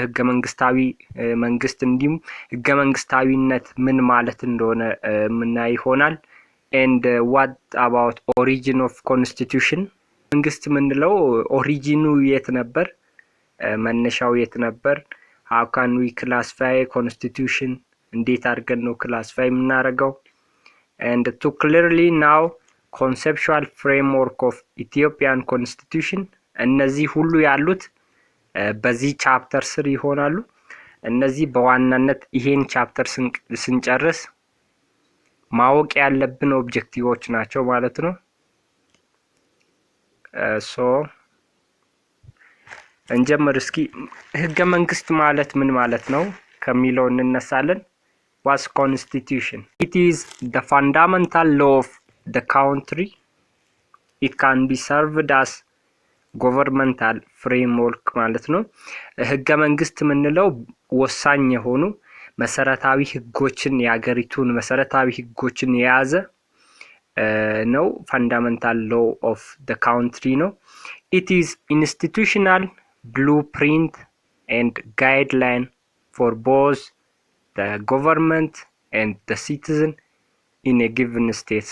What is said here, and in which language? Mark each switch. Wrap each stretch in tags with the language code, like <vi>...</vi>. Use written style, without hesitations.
<am>መንግስታዊ መንግስት እንዲሁም ህገ መንግስታዊነት ምን ማለት እንደሆነ ምናይ ይሆናል።</am> <en>and what about origin of constitution</en> <am>መንግስት ምንለው ኦሪጂኑ የት ነበር? መነሻው የት ነበር?</am> <en>how can we classify constitution</en> <am>እንዴት አድርገን ነው ክላሲፋይ የምናደርገው?</am> <en>and to clearly now conceptual framework of Ethiopian constitution</en> <am>እነዚህ ሁሉ ያሉት በዚህ ቻፕተር ስር ይሆናሉ። እነዚህ በዋናነት ይሄን ቻፕተር ስንጨርስ ማወቅ ያለብን ኦብጀክቲቮች ናቸው ማለት ነው። እንጀምር እስኪ። ህገ መንግስት ማለት ምን ማለት ነው ከሚለው እንነሳለን።</am> <en>What's constitution? It is the fundamental law of the country. It can be served as governmental framework</en> <am>ማለት ነው። ህገ መንግስት ምንለው ወሳኝ የሆኑ መሰረታዊ ህጎችን የሀገሪቱን መሰረታዊ ህጎችን የያዘ ነው።</am> <en>fundamental law of the country</en> <am>ነው።</am> <en>It is institutional blueprint and guideline for both the government and the citizen in a given state.</en>